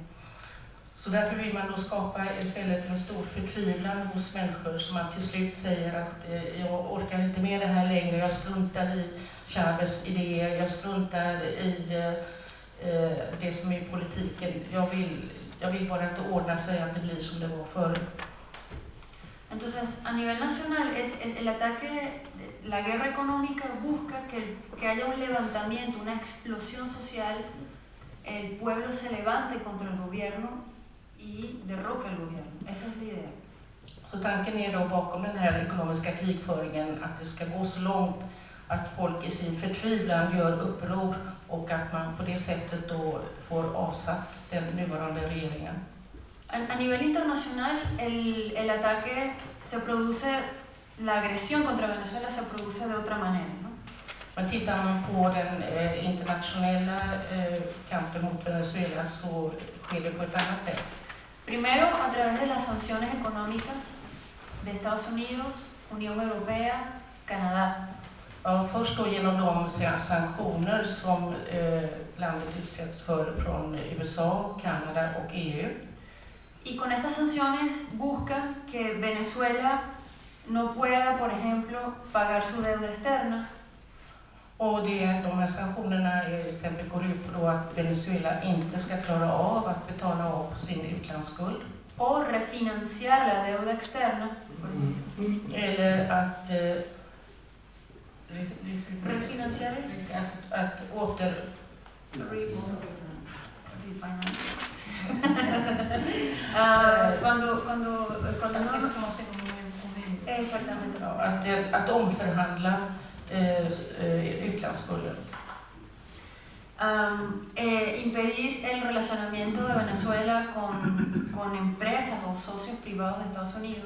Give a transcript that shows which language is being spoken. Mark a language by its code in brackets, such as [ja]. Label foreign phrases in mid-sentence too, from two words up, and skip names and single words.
[sv] Så därför vill man då skapa istället en stor förtvivlan hos människor som man till slut säger att jag orkar inte med det här längre, jag struntar i Chávez idéer, jag struntar i det som är politiken, jag vill bara att det ordnar sig, att det blir som det var förr. [es] Entonces, a nivel nacional, es el ataque, la guerra económica busca que haya un levantamiento, una explosión social, el pueblo se levante contra el gobierno y derroca el gobierno. Esa es la idea. [sv] Så tanken är då bakom den här ekonomiska krigföringen att det ska gå så långt att folk i sin förtvivlan gör uppror och att man på det sättet då får avsatt den nuvarande regeringen. [es] A nivel internacional, el ataque se produce, la agresión contra Venezuela se produce de otra manera, ¿no? [sv] Men tittar man på den internationella kampen mot Venezuela så sker det på ett annat sätt. [es] Primero, a través de las sanciones económicas de Estados Unidos, Unión Europea, Canadá. [sv] Ja, först då genom de sanktioner som landet utsätts för från USA, Kanada och EU. [es] Y con estas sanciones busca que Venezuela no pueda, por ejemplo, pagar su deuda externa. [sv] Och de här sanktionerna till exempel går ut på då att Venezuela inte ska klara av att betala av sin utlandsskuld. [es] O refinanciar la deuda externa. [sv] Eller att [es] refinanciar [sv] att åter [es] cuando exactamente [sv] att omförhandla utlandsskulden. [es] Impedir el relacionamiento de Venezuela con empresas o socios privados de Estados Unidos.